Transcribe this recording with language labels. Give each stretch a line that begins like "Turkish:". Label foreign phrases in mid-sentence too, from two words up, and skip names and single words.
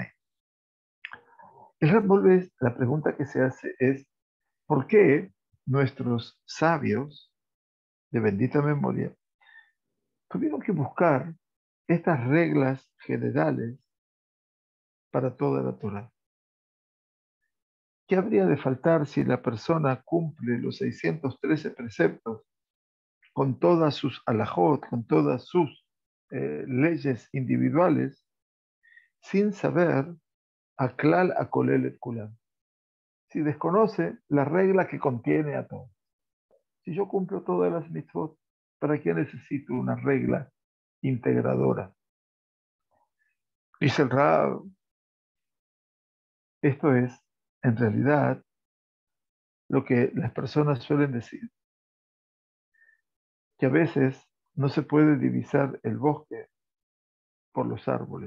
Spanish: El Rambam, la pregunta que se hace es, ¿por qué nuestros sabios de bendita memoria tuvieron que buscar estas reglas generales para toda la Torah? ¿Qué habría de faltar si la persona cumple los 613 preceptos con todas sus alajot, con todas sus leyes individuales, sin saber
Hebrew: a klal a kolel et kulam?
Spanish: Si desconoce la regla que contiene a todo. Si yo cumplo todas las mitzvot, ¿para qué necesito una regla integradora? Dice el Rab, esto es, en realidad, lo que las personas suelen decir, que a veces no se puede divisar el bosque por los árboles.